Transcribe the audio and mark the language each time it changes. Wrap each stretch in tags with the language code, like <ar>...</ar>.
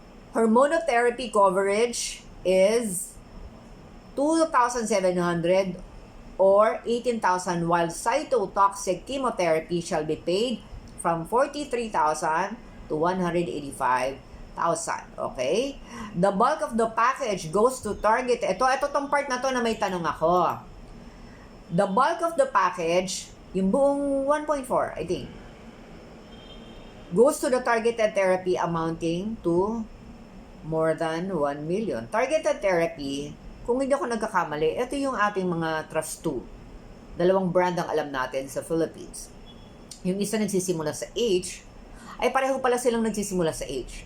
<en>Hormonotherapy coverage is 2,700 or 18,000, while cytotoxic chemotherapy shall be paid from 43,000 to 185,000. Okay? The bulk of the package goes to target.</en> <tl>Ito tong part na to na may tanong ako.</tl> <en>The bulk of the package,</en> <tl>yung buong</tl> <en>1.4, I think, goes to the targeted therapy amounting to more than 1 million.</en> <tl>Targeted therapy, kung hindi ako nagkakamali, ito yung ating mga Trust 2. Dalawang brand ang alam natin sa Philippines. Yung isa nagsisimula sa H, ay pareho pala silang nagsisimula sa H.</tl>